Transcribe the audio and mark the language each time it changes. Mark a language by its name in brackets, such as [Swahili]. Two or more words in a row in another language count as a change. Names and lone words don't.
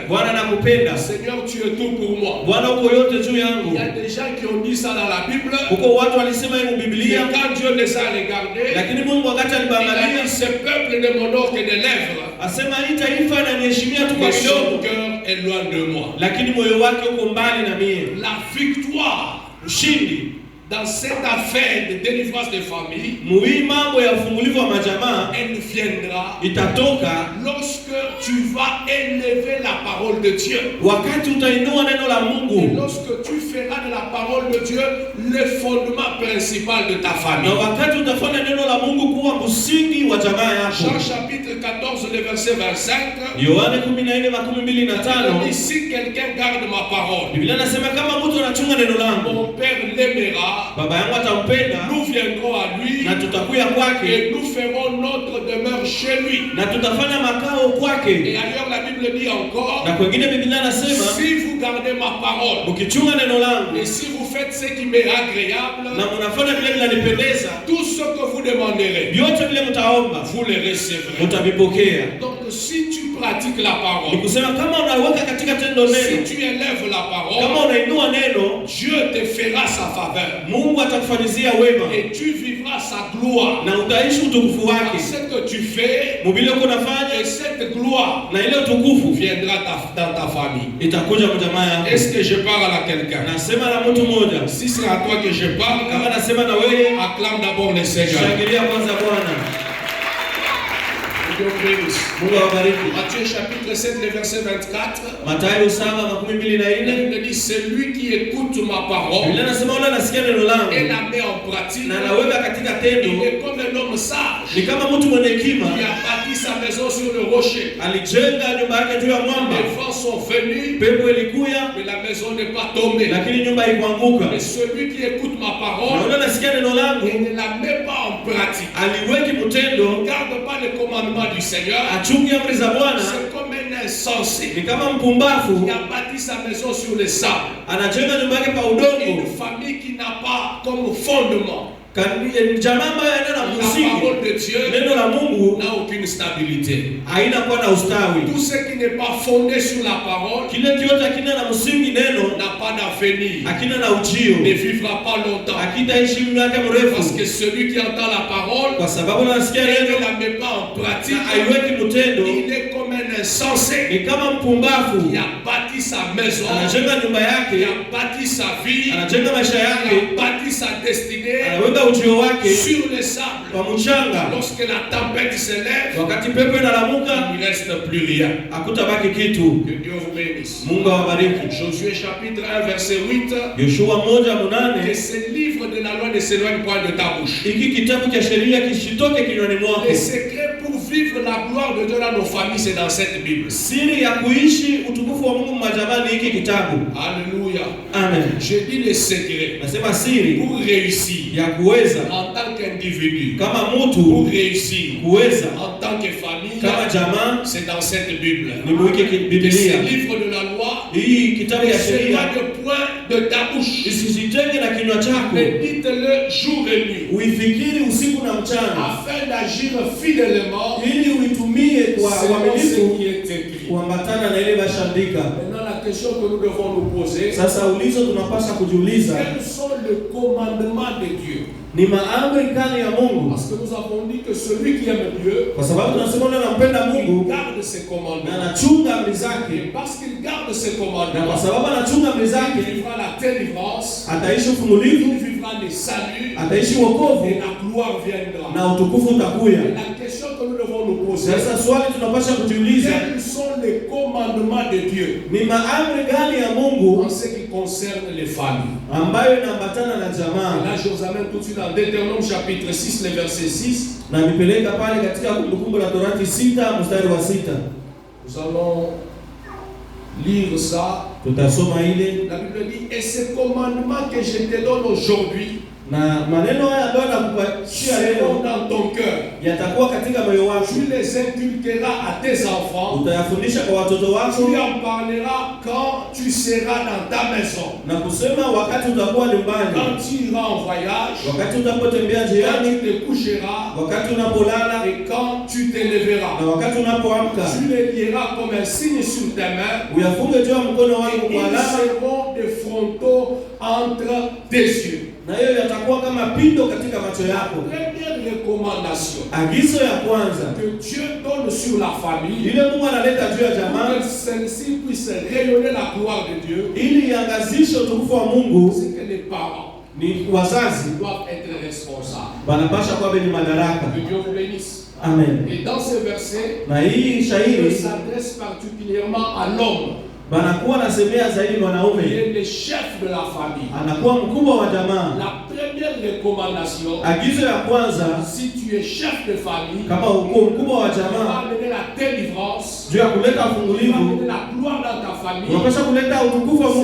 [Swahili] Bwana nakupenda. [French] Seigneur, tu es tout pour moi. [Swahili] Bwana uko yote juu yangu. [French] Il y a des gens qui ont dit ça dans la Bible. [Swahili] Uko watu walisema hiyo Biblia. [French] Et quand Dieu les a regardés, [Swahili] lakini Mungu wakati alibangalia, [French] il a dit ce peuple ne m'honore que de lèvres. [Swahili] Asema hii taifa inaniheshimia tu kwa midomo. [French] Son cœur est loin de moi. [Swahili] Lakini moyo wake uko mbali na mimi. [French] La victoire, ushindi, dans cette affaire de délivrance des familles, [Swahili] mambo ya ufungulivu wa majamaa, [French] elle viendra [Swahili] itatoka [French] lorsque tu vas élever la parole de Dieu. [Swahili] Wakati utainua neno la Mungu. [French] Et lorsque tu feras de la parole de Dieu le fondement principal de ta famille. [Swahili] Na wakati utafanya neno la Mungu kuwa msingi wa jamaa yako. [French] Jean chapitre 14 le verset 25. [Swahili] Yohana 14:25. [French] Si quelqu'un garde ma parole, [Swahili] Biblia inasema kama mtu anachunga neno langu, [French] mon Père l'aimera. [Swahili] baba yangu atampenda, [French] nous viendrons à lui [Swahili] na tutakuya kwake, [French] et nous ferons notre demeure chez lui. [Swahili] na tutafanya makao kwake. [French] Et ailleurs la Bible dit encore, [Swahili] Na kwingine Biblia nasema, [French] si vous gardez ma parole [Swahili] ukichunga neno langu [French] et si vous faites ce qui m'est agréable, [Swahili] na mnafanya vile vinanipendeza, [French] tout ce que vous demanderez, [Swahili] vyote vile mtaomba [French] vous les recevrez. [Swahili] mtavipokea. [French] Donc si tu pratiques la parole, [Swahili] Ni kusema kama unaweka katika tendo [French] si [Swahili] neno, [French] tu élèves la parole, [Swahili] kama unainua neno, [French] Dieu te fera sa faveur [Swahili] Mungu atakufanyizia wema [French] et tu vivras sa gloire. [Swahili] na utaishi utukufu wake. [French] Ce que tu fais, [Swahili] Mubile uko nafanya [French] et cette gloire [Swahili] na ile utukufu [French] viendra dans ta famille. [Swahili] itakuja mjamaa yako. [French] Est-ce que je parle à quelqu'un? [Swahili] Nasema na mtu mmoja. [French] Si c'est à toi que je parle, [Swahili] Kama nasema na wewe, [French] acclame d'abord le Seigneur. [Swahili] shangilia kwanza Bwana. [French] Dieu vous bénisse. [Swahili] Mungu awabariki. [French] Matthieu chapitre 7, le verset 24. [Swahili] Mathayo 7:24. [French] La Bible dit, celui qui écoute ma parole [Swahili] Biblia nasema wala nasikia neno langu [French] et la met en pratique, [Swahili] na anaweka katika tendo, [French] il est comme un homme sage [Swahili] ni kama mtu mwenye hekima [French] qui a bâti sa maison sur le rocher. [Swahili] alijenga nyumba yake juu ya mwamba. [French] Les vents sont venus, [Swahili] Pepo ilikuya [French] mais la maison n'est pas tombée. [Swahili] lakini nyumba haikuanguka. [French] Mais celui qui écoute ma [Swahili] Na [French] parole [Swahili] wala nasikia neno langu [French] et ne la met pas en pratique, [Swahili] aliweki mtendo, [French] ne garde pas les commandements du Seigneur, [Swahili] achungi amri za Bwana, [French] c'est comme un insensé [Swahili] ni kama mpumbavu [French] qui a bâti sa maison sur le sable. [Swahili] anajenga nyumba yake pa [French] Une [Swahili] udongo. [French] famille qui n'a pas comme fondement [Swahili] Jamaa ambayo haina [French] la [Swahili] msingi, [French] parole de Dieu, [Swahili] neno la Mungu [French] n'a aucune stabilité. [Swahili] haina kuwa na ustawi. [French] Tout ce qui n'est pas fondé sur la parole [Swahili] Kile kiote hakina na msingi neno, [French] n'a pas d'avenir, [Swahili] hakina na ujio, [French] ne vivra pas longtemps. [Swahili] hakitaishi miaka [French] Parce [Swahili] mrefu, [French] que celui qui entend la parole [Swahili] kwa sababu nasikia [French] et [Swahili] neno [French] ne la met pas en [Swahili] na [French] pratique, [Swahili] haiweki mtendo, [French] il est comme un insensé [Swahili] ni kama mpumbavu [French] qui a bâti sa maison, [Swahili] anajenga nyumba [French] qui [Swahili] yake, [French] a bâti sa vie, [Swahili] anajenga maisha [French] qui [Swahili] yake, [French] a bâti sa destinée [Swahili] anaweka ujio wake [French] sur le sable. [Swahili] kwa mchanga. [French] Lorsque la tempête se lève, [Swahili] Wakati pepo inalamuka, [French] il ne reste plus rien. [Swahili] hakutabaki kitu. [French] Que Dieu vous bénisse. [Swahili] Mungu awabariki. [French] Josué chapitre 1 verset 8. [Swahili] Yoshua [French] Que [Swahili] 1:8. [French] ce livre de la loi ne s'éloigne point de ta bouche. [Swahili] Hiki kitabu cha sheria kisitoke kinywani mwako. [French] Les secrets pour vivre la gloire de Dieu dans nos familles, c'est dans cette Bible. [Swahili] Siri ya kuishi utukufu wa Mungu majamani, hiki kitabu. [French] Alléluia. [Swahili] Amen. [French] Je dis les secrets [Swahili] Nasema siri [French] pour réussir [Swahili] ya kuweza [French] en tant qu'individu, [Swahili] kama [French] pour [Swahili] mtu [French] réussir [Swahili] kuweza [French] en tant que famille, [Swahili] kama jamaa, [French] c'est dans cette Bible. [Swahili] ni muike [French] Que ce [Swahili] Biblia. [French] livre de la loi [Swahili] Hii kitabu [French] ne [Swahili] ya sheria [French] s'éloigne point de ta bouche. [Swahili] isijitenge na kinywa chako, [French] Mais dites-le jour et nuit, [Swahili] uifikiri usiku na mchana, [French] afin d'agir fidèlement [Swahili] ili uitumie kwa [French] selon ce [Swahili] uaminifu [French] qui est écrit. [Swahili] kuambatana na ile bashandika. [French] Maintenant, la question que nous devons nous poser, [Swahili] Sasa ulizo tunapaswa kujiuliza, [French] quels sont les commandements de Dieu? [Swahili] ni maamri gani ya Mungu? [French] Parce que nous avons dit que celui qui aime Dieu, [Swahili] Kwa sababu tunasema yule anampenda [French] il [Swahili] Mungu [French] garde ses [Swahili] na [French] commandements. [Swahili] anachunga amri [French] Et [Swahili] zake, [French] parce qu'il garde ses [Swahili] na kwa [French] commandements, [Swahili] sababu anachunga amri [French] il [Swahili] zake [French] vivra la délivrance, [Swahili] ataishi [French] il [Swahili] uvumilivu, [French] vivra les saluts, [Swahili] ataishi [French] et [Swahili] wokovu [French] la gloire viendra. [Swahili] na utukufu utakuya. [French] Et la question que nous devons nous poser, [Swahili] Sasa swali tunapaswa kujiuliza, [French] quels sont les commandements de Dieu [Swahili] ni maamri gani ya Mungu [French] en ce qui concerne les familles? [Swahili] ambayo inaambatana na [French] Et [Swahili] jamaa? [French] là, je vous amène tout de suite dans Deutéronome chapitre 6, le verset 6. [Swahili] Na nipeleka pale katika Kumbukumbu la Torati 6 mstari wa 6. [French] Nous allons lire ça. [Swahili] Tutasoma ile [French] La Bible dit, et ces commandements que je te donne aujourd'hui [Swahili] na maneno haya ambayo nakupatia [French] seront [Swahili] leo [French] dans ton cœur. [Swahili] yatakuwa katika moyo wako, [French] Tu les inculqueras à tes enfants. [Swahili] utayafundisha kwa watoto wako [French] Tu en parleras quand tu seras dans ta maison. [Swahili] na kusema wakati utakuwa nyumbani, [French] Quand tu iras en voyage. [Swahili] wakati utapotembea [French] Quand [Swahili] njiani, [French] tu te coucheras. [Swahili] wakati unapolala [French] Et quand tu te lèveras. [Swahili] na wakati unapoamka, [French] Tu les lieras comme un signe sur tes mains. [Swahili] uyafunge juu ya mkono wako [French] Et [Swahili] kwa [French] ils [Swahili] alama, [French] seront des frontaux entre tes yeux. [Swahili] na hiyo yatakuwa kama pindo katika macho yako. [French] Première recommandation [Swahili] Agizo ya kwanza [French] que Dieu donne sur la famille, [Swahili] ile Mungu analeta juu ya [French] pour [Swahili] jamaa [French] que celle-ci puisse rayonner la gloire de Dieu, [Swahili] ili iangazishe utukufu wa Mungu, [French] c'est que les parents [Swahili] ni wazazi [French] doivent être responsables. [Swahili] wanapasha kuwa wenye madaraka. [French] Que Dieu vous bénisse. [Swahili] Amen. [French] Et dans ce verset, [Swahili] Na hii [French] il [Swahili] shairi [French] s'adresse particulièrement à l'homme, [Swahili] banakuwa nasemea zaidi [French] qui [Swahili] mwanaume, [French] est le chef de la famille. [Swahili] anakuwa mkubwa wa jamaa. [French] La première première recommandation, [Swahili] agizo ya kwanza, [French] si tu es chef de famille, [Swahili] kama uko mkubwa wa [French] tu vas [Swahili] jamaa, [French] amener la délivrance, [Swahili] juu ya kuleta [French] tu vas [Swahili] ufungulivu, [French] amener la gloire dans ta famille. [Swahili] unapaswa kuleta utukufu wa